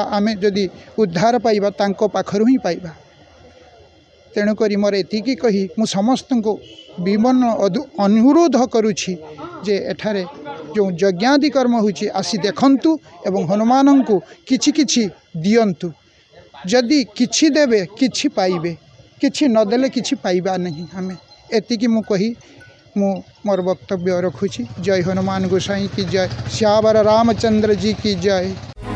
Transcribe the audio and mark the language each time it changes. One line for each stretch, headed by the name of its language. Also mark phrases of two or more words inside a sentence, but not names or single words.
Odia: ଆମେ ଯଦି ଉଦ୍ଧାର ପାଇବା ତାଙ୍କୁ ପାଖରୁ ହି ପାଇବା ତେଣୁକରି ମୋର ଏତିକି କହି ମୁ ସମସ୍ତ କୋ ବିମନ୍ନ ଅନୁରୋଧ କରୁଛି ଯେ ଏଠାରେ ଯୋ ଯଜ୍ଞାଦି କର୍ମ ହେଉଛି ଆସି ଦେଖନ୍ତୁ ଏବଂ ହନୁମାନ କୋ କିଛି କିଛି ଦିଅନ୍ତୁ ଯଦି କିଛି ଦେବେ କିଛି ପାଇବେ କିଛି ନଦେଲେ କିଛି ପାଇବା ନାହିଁ ହମେ ଏତିକି ମୁ କହି ମୁ ମୋର ବକ୍ତବ୍ୟ ରଖୁଛି।
Hindi: जय हनुमान गोसाई की जय, श्यावर रामचंद्र जी की जय।